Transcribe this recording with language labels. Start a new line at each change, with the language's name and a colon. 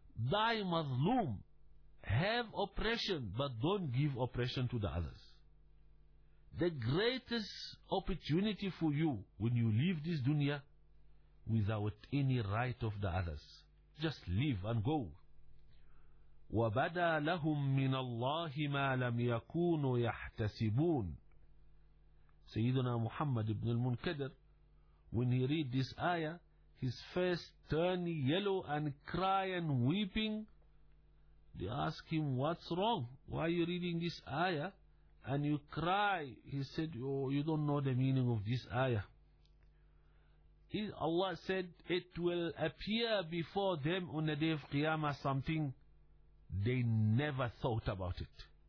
English: Thy mazloom, have oppression, but don't give oppression to the others. The greatest opportunity for you when you leave this dunya without any right of the others. Just leave and go.
Arabic: وبدا لهم من الله ما لم يكونوا يحتسبون.
English: سيدنا محمد بن المنكدر, when he read this ayah, his face turned yellow and cry and weeping. They ask him, what's wrong? Why are you reading this ayah and you cry? He said, oh, you don't know the meaning of this ayah. Allah said, it will appear before them on the day of Qiyamah something they never thought about it.